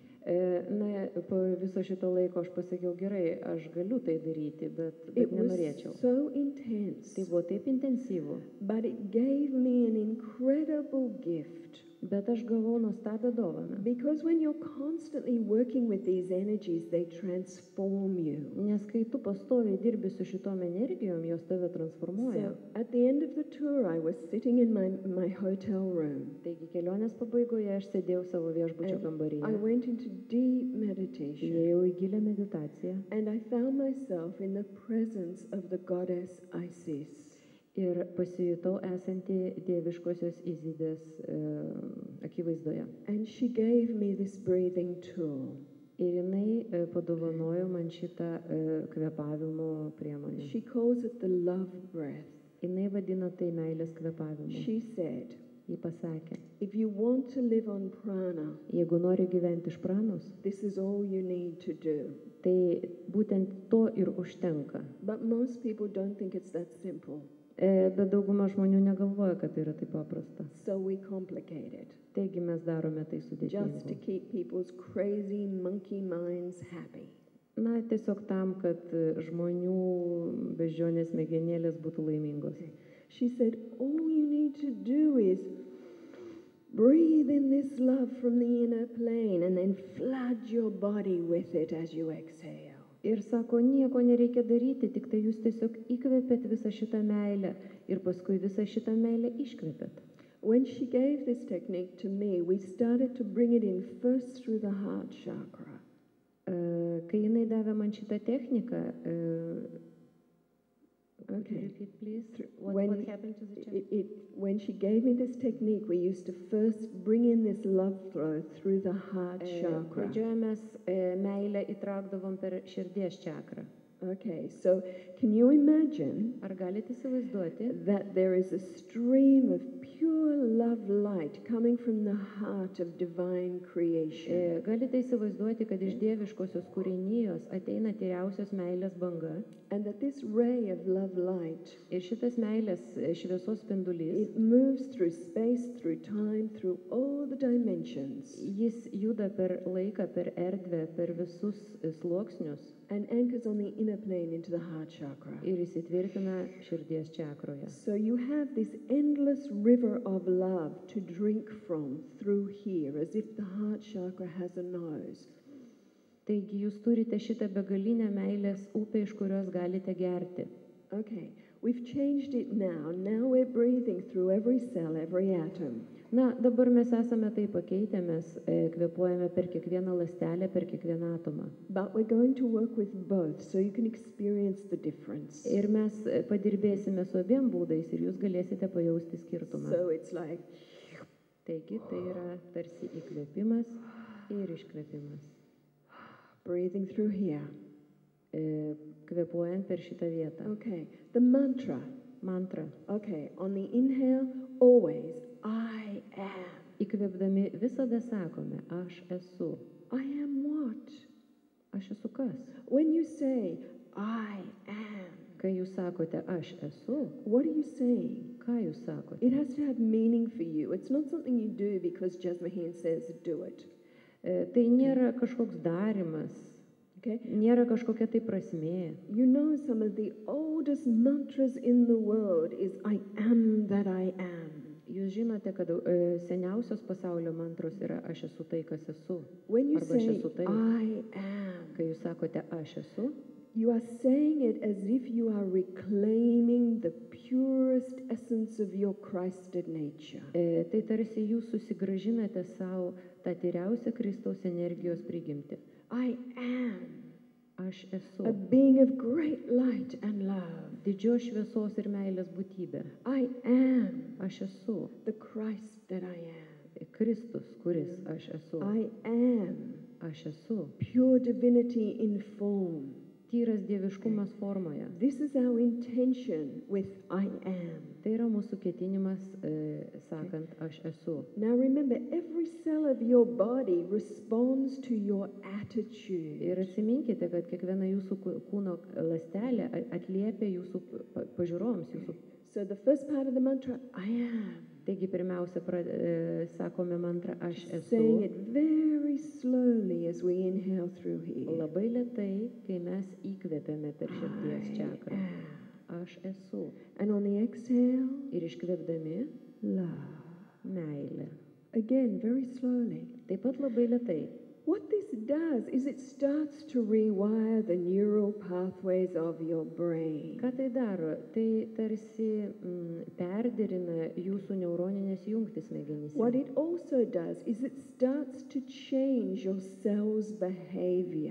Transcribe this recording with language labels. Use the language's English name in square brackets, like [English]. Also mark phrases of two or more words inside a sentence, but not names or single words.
[Lithuanian] Na, po viso šito laiko aš pasakiau, gerai, aš galiu tai daryti, bet nenorėčiau. [English] So intense. [Lithuanian] Tai buvo taip intensyvu. [English] But it gave me an incredible gift. [Lithuanian] Bet aš gavau nuostabią dovaną. [English] Because when you're constantly working with these energies, they transform you. [Lithuanian] Nes kai tu pastoviai dirbi su šitom energijom, jos tave transformuoja. [English] So at the end of the tour, I was sitting in my hotel room. [Lithuanian] Taigi kelionės pabaigoje aš sėdėjau savo viešbučio kambaryje. [English] I went into deep meditation. [Lithuanian] Įėjau į gilią meditaciją. [English] And I found myself in the presence of the goddess Isis. [Lithuanian] Ir pasijutau esanti dieviškosios Izidės akivaizdoje. [English] And she gave me this breathing tool. [Lithuanian] Ir jinai padovanojo man šitą kvėpavimo priemonę. [English] She calls it the love breath. [Lithuanian] Jinai vadina tai meilės kvėpavimu. [English] She said, [Lithuanian] ji pasakė, [English] if you want to live on prana, [Lithuanian] jeigu nori gyventi iš pranos, [English] this is all you need to do. [Lithuanian] Tai būtent to ir užtenka. [English] But most people don't think it's that simple. [Lithuanian] Bet dauguma žmonių negalvoja, kad tai yra taip paprasta. [English] So we complicate it. [Lithuanian] Taigi mes darome tai [English] Just to [Lithuanian] sudėtingu. [English] keep people's crazy monkey minds happy. [Lithuanian] Na, tiesiog tam, kad žmonių beždžionės smegenėlės būtų laimingos. [English] She said, all you need to do is breathe in this love from the inner plane and then flood your body with it as you exhale. [Lithuanian] Ir sako, nieko nereikia daryti, tik tai jūs tiesiog įkvėpėt visą šitą meilę ir paskui visą šitą meilę iškvėpėt. [English] When she gave this technique to me, we started to bring it in first through the heart chakra. [Lithuanian] Kai jinai davė man šitą techniką, [English] Okay. repeat, please. When What happened to the chakra? When she gave me this technique, we used to first bring in this love flow through the heart chakra. [Lithuanian] Pradžioje mes meilę įtraukdavom per širdies čakrą. [English] Okay, so can you imagine [Lithuanian] Ar galite įsivaizduoti, [English] that there is a stream of pure love light coming from the heart of divine creation? [Lithuanian] galite įsivaizduoti, kad iš dieviškosios kūrinijos ateina tyriausios meilės banga [English] And that this ray of love light, [Lithuanian] ir šitas meilės šviesos spindulys, [English] it moves through space, through time, through all the dimensions, [Lithuanian] jis juda per laiką, per erdvę, per visus sluoksnius [English] and anchors on the inner plane into the heart chakra. [Lithuanian] ir įsitvirtina širdies čakroje. [English] So you have this endless river of love to drink from through here, as if the heart chakra has a nose. [Lithuanian] Taigi jūs turite šitą begalinę meilės upę, iš kurios galite gerti. [English] Okay, we've changed it now. Now we're breathing through every cell, every atom. [Lithuanian] Na, dabar mes esame tai pakeitę, mes kvėpuojame per kiekvieną ląstelę, per kiekvieną atomą. [English] But we're going to work with both, so you can experience the difference. [Lithuanian] Ir mes padirbėsime su abiem būdais ir jūs galėsite pajausti skirtumą. [English] So it's like, [Lithuanian] Taigi tai yra tarsi įkvėpimas ir iškvėpimas. [English] breathing through here. [Lithuanian] Kvėpuojant per šitą vietą. [English] Okay, the mantra. [Lithuanian] Mantra. [English] Okay, on the inhale, always, I am. [Lithuanian] Įkvėpdami visada sakome, aš esu. [English] I am what? [Lithuanian] Aš esu kas? [English] When you say, I am, [Lithuanian] Kai jūs sakote, aš esu, [English] what are you saying? [Lithuanian] ką jūs sakote? [English] It has to have meaning for you. It's not something you do because Jasmuheen says do it. [Lithuanian] Tai nėra kažkoks darimas, [English] Okay? [Lithuanian] nėra kažkokia tai prasmė. [English] You know, some of the oldest mantras in the world is I am that I am. [Lithuanian] Jūs žinote, kad seniausios pasaulio mantros yra aš esu tai, kas esu. [English] When you [Lithuanian] Arba aš [English] say [Lithuanian] esu tai. [English] I am, [Lithuanian] Kai jūs sakote aš esu, [English] you are saying it as if you are reclaiming the purest essence of your Christed nature. [Lithuanian] tai tarsi jūs susigrąžinate savo tą tyriausią Kristaus energijos prigimtį. [English] I am [Lithuanian] Aš esu [English] a being of great light and love. [Lithuanian] didžios šviesos ir meilės būtybė. [English] I am [Lithuanian] Aš esu [English] the Christ that I am. [Lithuanian] Kristus, kuris aš esu. [English] I am [Lithuanian] Aš esu [English] pure divinity in form. [Lithuanian] tyras dieviškumas formoje. [English] This is our intention with I am. [Lithuanian] Tai yra mūsų ketinimas, sakant, aš esu. [English] Now remember, every cell of your body responds to your attitude. [Lithuanian] Ir atsiminkite, kad kiekviena jūsų kūno ląstelė atliepia jūsų pažiūroms, jūsų. [English] So the first part of the mantra, I am. [Lithuanian] Taigi pirmiausia, sakome mantrą aš [English] Saying [Lithuanian] esu. [English] it very slowly as we inhale through here. [Lithuanian] Labai lėtai, kai mes įkvepiame per širdies čakrą. Aš esu. [English] And on the exhale, [Lithuanian] Ir iškvėpdami [English] love. [Lithuanian] meilę. [English] Again, very slowly. [Lithuanian] Taip pat labai lėtai. [English] What this does is it starts to rewire the neural pathways of your brain. [Lithuanian] Ką tai daro? Tai tarsi perderina jūsų neuroninės jungtis smegenyse. [English] What it also does is it starts to change your cell's behavior.